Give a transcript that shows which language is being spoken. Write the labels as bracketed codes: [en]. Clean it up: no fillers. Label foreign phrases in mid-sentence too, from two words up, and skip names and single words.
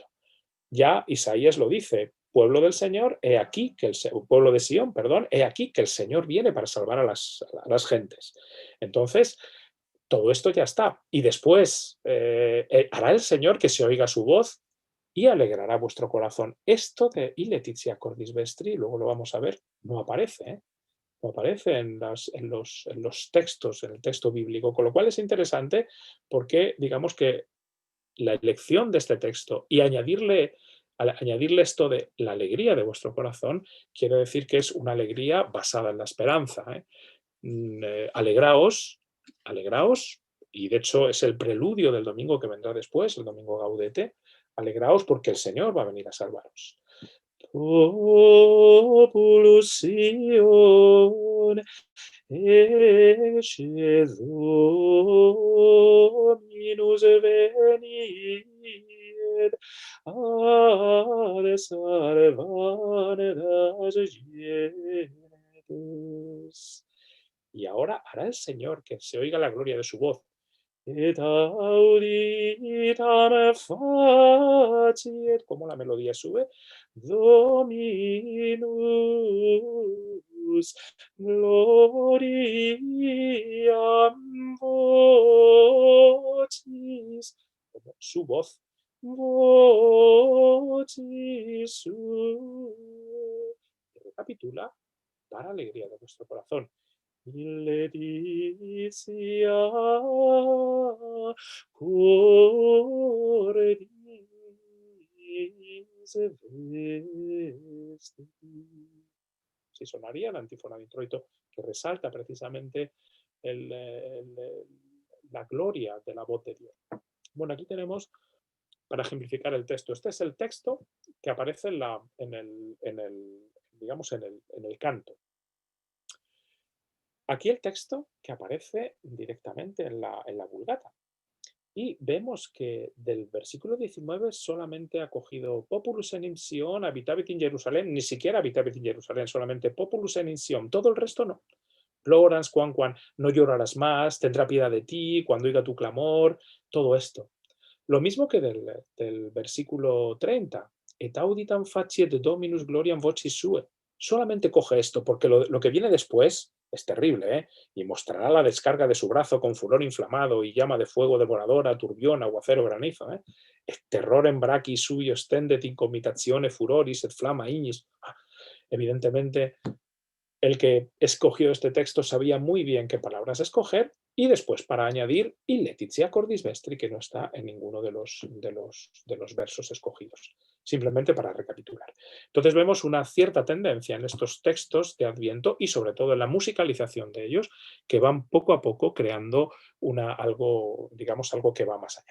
[es] Ya Isaías lo dice, pueblo del Señor, he aquí que pueblo de Sión, perdón, he aquí que el Señor viene para salvar a las gentes. Entonces, todo esto ya está. Y después hará el Señor que se oiga su voz y alegrará vuestro corazón. Esto de y [la] Letizia cordis vestri, [es] luego lo vamos a ver, no aparece, ¿eh? No aparece en los textos, en el texto bíblico, con lo cual es interesante porque digamos que la elección de este texto y añadirle esto de la alegría de vuestro corazón, quiere decir que es una alegría basada en la esperanza. Alegraos, alegraos, y de hecho es el preludio del domingo que vendrá después, el domingo Gaudete, alegraos porque el Señor va a venir a salvaros. [la] Populus Sion, ecce Dominus venit, ad salvare [es] las gentes. Y ahora hará el Señor que se oiga la gloria de su voz. [la] Et auditam faciet, [es] como la melodía sube, [la] Dominus gloriam vocis, [es] como su voz, [la] vocis su. [es] Recapitula para alegría de vuestro corazón. [la] Letizia cordis vestri. [es] Sí, sonaría la antífona de introito que resalta precisamente la gloria de la voz de Dios. Bueno, aquí tenemos, para ejemplificar el texto, este es el texto que aparece en el canto. Aquí el texto que aparece directamente en la Vulgata. Y vemos que del versículo 19 solamente ha cogido [la] Populus enim Sion habitabit in Jerusalén, [es] ni siquiera [la] habitabit in Jerusalén, [es] solamente [la] Populus enim Sion, [es] todo el resto no. Plorans, Juan, no llorarás más, tendrá piedad de ti, cuando oiga tu clamor, todo esto. Lo mismo que del versículo 30, [la] et auditam faciet Dominus gloriam vocis sue. [es] Solamente coge esto, porque lo que viene después es terrible, ¿eh? Y mostrará la descarga de su brazo con furor inflamado y llama de fuego devoradora, turbión, aguacero, granizo. [la] Et terrorem brachii sui ostendet in comitatione furoris et flama ignis. [es] Evidentemente, el que escogió este texto sabía muy bien qué palabras escoger y después para añadir y [la] Letizia cordis vestri, [es] que no está en ninguno de los versos escogidos, simplemente para recapitular. Entonces vemos una cierta tendencia en estos textos de Adviento y sobre todo en la musicalización de ellos, que van poco a poco creando algo, digamos, algo que va más allá.